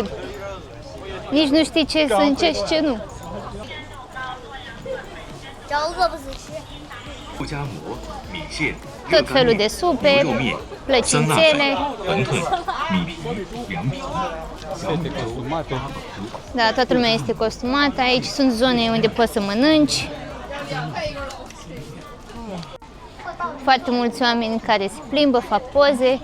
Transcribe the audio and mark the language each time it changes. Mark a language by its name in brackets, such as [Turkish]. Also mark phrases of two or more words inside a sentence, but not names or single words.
[Romanian] Nici nu știi ce să încerci și ce nu. [Chinese] 饺子不是吃。肉夹馍、米线、 [Romanian] Tot felul de supe, [Chinese] 牛肉面、酸辣 [Romanian] plăcințele. [Chinese] 粉、馄饨、米皮、凉皮、小米 [Romanian] Este [Chinese] 粥、 [Romanian] costumată. Da, toată lumea este costumată. Aici sunt zone unde poți să mănânci. Foarte mulți oameni care se plimbă, fac poze.